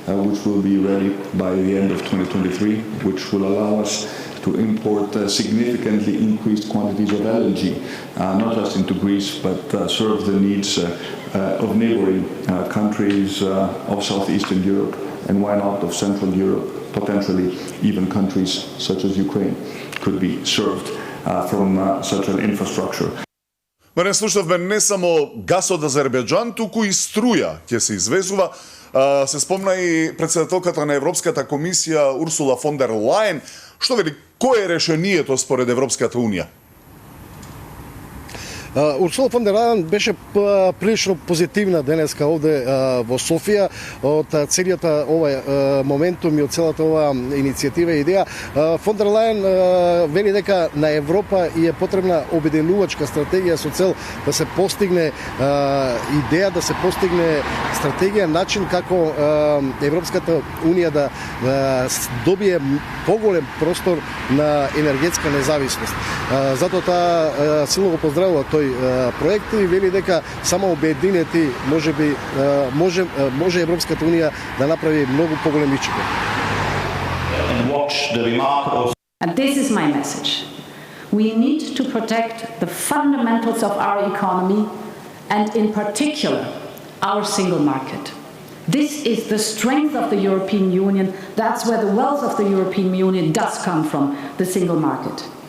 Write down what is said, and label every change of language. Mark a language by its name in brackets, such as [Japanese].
[English] which will be ready by the end of 2023, which will allow us to import significantly increased quantities of LNG, not just into Greece, but serve the needs of neighboring countries of Southeastern Europe, and why not of Central Europe, potentially even countries such as Ukraine could be served from such an infrastructure. [Macedonian] Ма не слушавме не само газ од Азербејџан, туку и струја ќе се извезува. Се спомна и председателката на Европската комисија Урсула фон дер Лајен. Што вели, кое е решението според Европската Унија? Урсула фон дер Лајен беше прилично позитивна денеска овде во Софија од целиот овој моментум и од целата оваа иницијатива и идеја. Фон дер Лајен вели дека на Европа и е потребна обединувачка стратегија со цел да се постигне идеја, да се постигне стратегија, начин како Европската унија да добие поголем простор на енергетска независност. Затоа таа силно го поздравува тој проект и вели дека само обединети може Европската унија да направи многу поголем ичек. [English] And this is my message. We need to protect the fundamentals of our economy and in particular our single market. This is the strength of the European Union. That's where the wealth of the European Union does come from, the single market.